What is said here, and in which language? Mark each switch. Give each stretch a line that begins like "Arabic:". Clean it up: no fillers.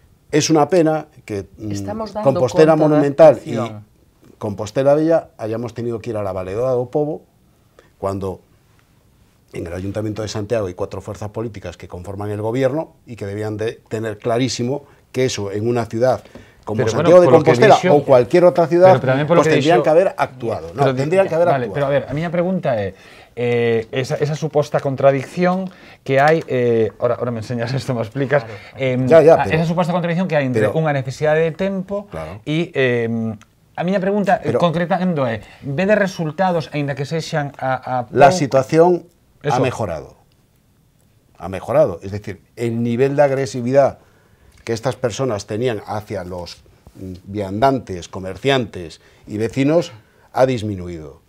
Spanish: Es una pena que Compostela Monumental y Compostela Bella hayamos tenido que ir a la Valedora do Pobo cuando en el Ayuntamiento de Santiago hay 4 fuerzas políticas que conforman el gobierno y que debían de tener clarísimo que eso en una ciudad como Santiago de Compostela o cualquier otra ciudad, pues tendrían que haber actuado. No, tendrían que haber actuado.
Galician: Pero a ver, a miña pregunta é esa suposta contradicción que hai,
Spanish: ahora me enseñas
Galician: isto, me explicas, esa suposta contradicción que hai entre unha necesidade de tempo e A miña pregunta, concretando, é, vede resultados, aínda que sexan
Spanish: La situación ha mejorado. Ha mejorado. Es decir, el nivel de agresividad que estas personas tenían hacia los viandantes, comerciantes y vecinos ha disminuido.